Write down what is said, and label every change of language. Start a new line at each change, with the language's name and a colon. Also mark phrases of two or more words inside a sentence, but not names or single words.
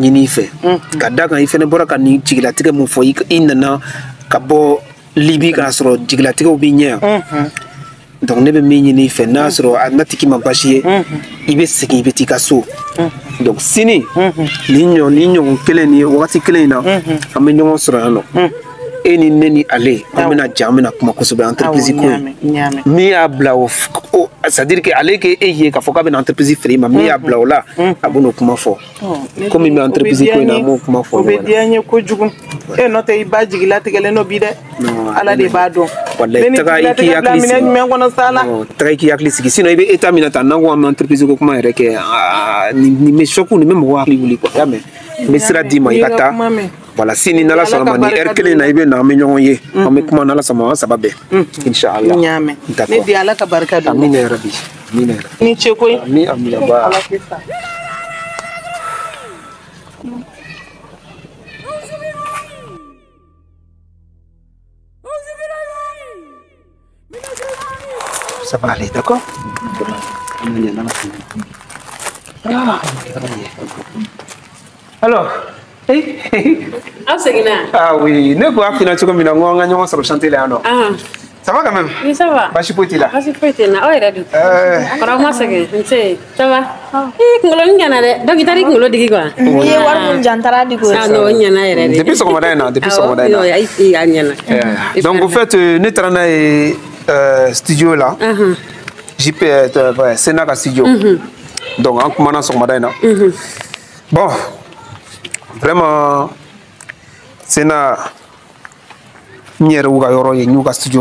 Bambara: ɲini i fɛ ka da kan i fɛnɛ bɔra ka nin jigilatigɛ mun fɔ i nana ka bɔ Libi k'a sɔrɔ jigilatigɛw b'i ɲɛ yan donc ne bɛ min ɲini i fɛ n'a sɔrɔ a na tigi ma basi ye i bɛ segin i bɛ t'i ka so donc sini nin ɲɔgɔn kelen nin wagati kelen in na an bɛ ɲɔgɔn sɔrɔ yan nɔ e ni ne ni ale an bɛna ja an bɛna kuma kosɛbɛ entreprise ko min y'a bila o
French: c'est à dire que
Bambara: ale ke e ye k'a fɔ k'a bɛna entreprise feere ma min y'a bila o la a bɛ n'o kuma fɔ komi bɛ entreprise ko in na an b'o kuma fɔ o bɛ diya n ye kojugu n'o tɛ i ba jigilatigɛlen n'o bi dɛ ala de b'a dɔn walayi taga i k'i hakili sigi taga i k'i hakili sigi sinon i bɛ état min na tan n'an ko an bɛ entreprise ko kuma yɛrɛ kɛ nin bɛ choc nin bɛ mɔgɔ hakili wuli quoi y'a mɛn n bɛ sira d'i ma i ka taa voilà sini n'ala sɔnna ma ni heure kelen na i bɛ na an bɛ ɲɔgɔn ye an bɛ kuma n'ala sɔnna an saba bɛɛ inshallah ne di ala ka barika don
Arabic: amina ya rabbi amina ya rabbi
Bambara: ni ce koyi amina ba
French: ça va aller d'accord alors ah oui,
Bambara: ne ko afina cogo min na n ko an ka ɲɔgɔn sɔrɔ chantier la yan nɔ
French: ça va quand même oui ça va
Bambara: basi foyi t'i la basi foyi tɛ n na aw yɛrɛ dun kɔrɔ ma sɛgɛn nse
French: ça va
Bambara: kunkolo n ɲɛna dɛ donc i taara i kunkolo digi quoi i ye wari mun jan taara digi o non o ɲɛna yɛrɛ de depuis sɔgɔmada in na depuis sɔgɔmada in na a ɲɛna
French: donc au fait
Bambara: ne taara n'a ye studio la JP Sena ka studio donc an kumana sɔgɔmada in na
French: bon vraiment
Bambara: Sena n yɛrɛ y'u ka yɔrɔ ye n y'u ka studio